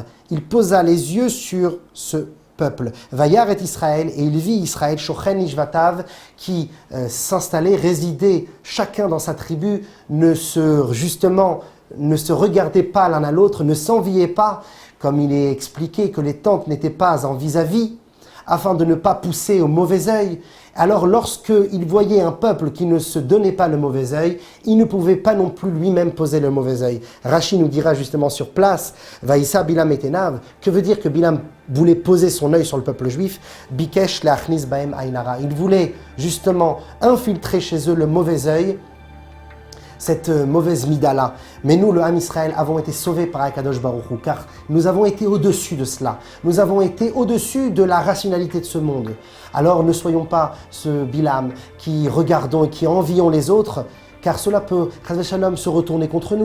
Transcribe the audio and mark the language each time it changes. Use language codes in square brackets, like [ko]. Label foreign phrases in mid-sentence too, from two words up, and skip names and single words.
[fr] Il posa les yeux sur ce peuple. [he] וירא את ישראל, [fr] et il vit Israël, [he] שוכן לשבטיו, [fr] qui s'installait, résidait chacun dans sa tribu, ne se regardait pas l'un à l'autre, ne s'enviait pas, comme il est expliqué que les tentes n'étaient pas en vis-à-vis, afin de ne pas pousser au mauvais œil. Alors lorsqu'il voyait un peuple qui ne se donnait pas le mauvais œil, il ne pouvait pas non plus lui-même poser le mauvais œil. Rachi nous dira justement sur place, [he] וישא בלעם את עיניו, [fr] que veut dire que Bilam voulait poser son œil sur le peuple juif? [he] ביקש להכניס בהם עין הרע. [fr] Il voulait justement infiltrer chez eux le mauvais œil, cette mauvaise mida-là. Mais nous, le [he] עם ישראל, [fr] avons été sauvés par Akadosh Baruch Hu, car nous avons été au-dessus de cela. Nous avons été au-dessus de la rationalité de ce monde. Alors ne soyons pas ce Bilam qui regardons et qui envions les autres, car cela peut, [he] חס ושלום, [fr] se retourner contre nous.